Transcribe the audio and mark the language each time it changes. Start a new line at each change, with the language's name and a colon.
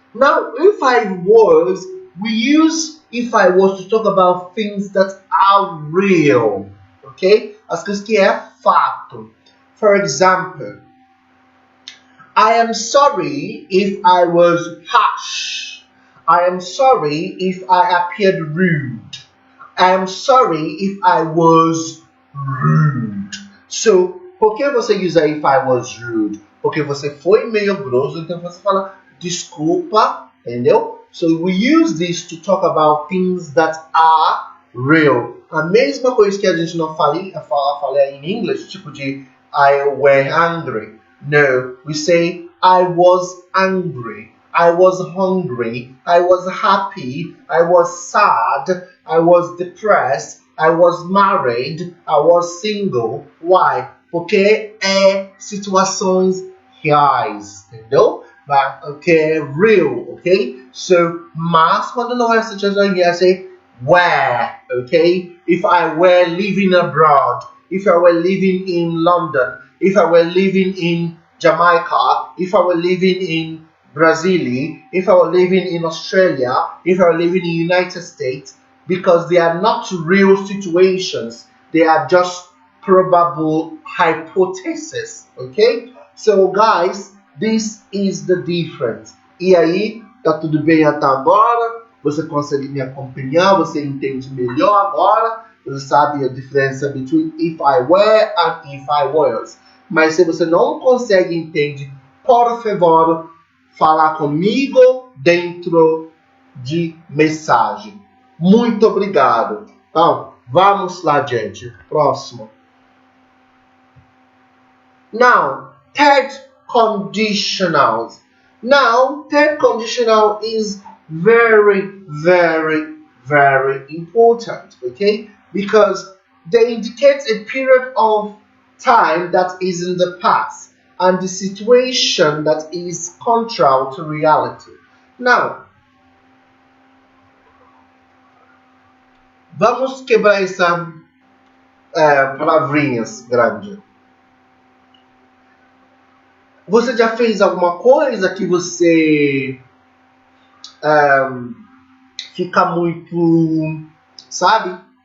English: Now, if I was, we use if I was to talk about things that are real. Ok?
Portuguese: As coisas que é fato.
English: For example, I am sorry if I was harsh. I am sorry if I appeared rude. I am sorry if I was rude.
Portuguese: So, por que você usa
English: if I was rude?
Portuguese: Porque você foi meio grosso, então você fala desculpa, entendeu?
English: So we use this to talk about things that are real.
Portuguese: A mesma coisa que a gente não fala em inglês, tipo de
English: I were angry. No, we say I was angry. I was hungry. I was happy. I was sad. I was depressed. I was married. I was single. Why?
Portuguese: Porque é situações reais, entendeu?
English: Okay, real, okay? So,
Portuguese: mas quando não é situação real,
English: say where, okay? If I were living abroad, if I were living in London, if I were living in Jamaica, if I were living in Brazil, if I were living in Australia, if I were living in the United States, because they are not real situations. They are just probable hypotheses, ok? So, guys, this is the difference.
Portuguese: E aí, tá tudo bem até agora? Você consegue me acompanhar? Você entende melhor agora? Você sabe a diferença
English: between if I were and if I was.
Portuguese: Mas se você não consegue entender, por favor, falar comigo dentro de mensagem. Muito obrigado. Então, vamos lá, gente. Próximo.
English: Now, third conditionals. Now, third conditional is very, very, very important, okay? Because they indicate a period of time that is in the past and the situation that is contrary to reality.
Portuguese: Now, vamos quebrar essa palavrinhas grande. Você já fez alguma coisa que você fica muito, sabe?